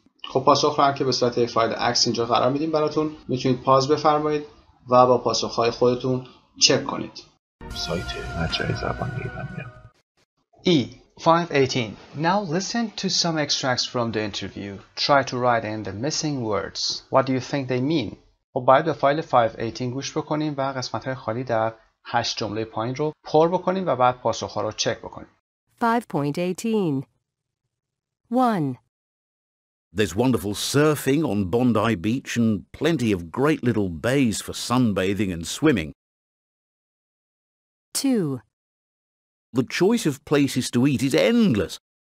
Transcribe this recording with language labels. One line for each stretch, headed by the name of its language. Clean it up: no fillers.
Persian: خب پاسخ رو هم که به صورت فایل عکس اینجا قرار میدیم براتون، میتونید پاز بفرمایید و با پاسخ‌های خودتون چک کنید. سایت مجموعه زبان ایرانیان.
English: E 518. Now listen to some extracts from the interview. Try to write in the missing words. What do you think they mean?
Persian: خب باید به فایل 518 گوش بکنیم و قسمت‌های خالی در 8 جمله پایین رو پر بکنیم و بعد پاسخ‌ها رو چک بکنیم.
English: 5.18 1. There's wonderful surfing on Bondi Beach and plenty of great little bays for sunbathing and swimming. 2. The choice of places to eat is endless.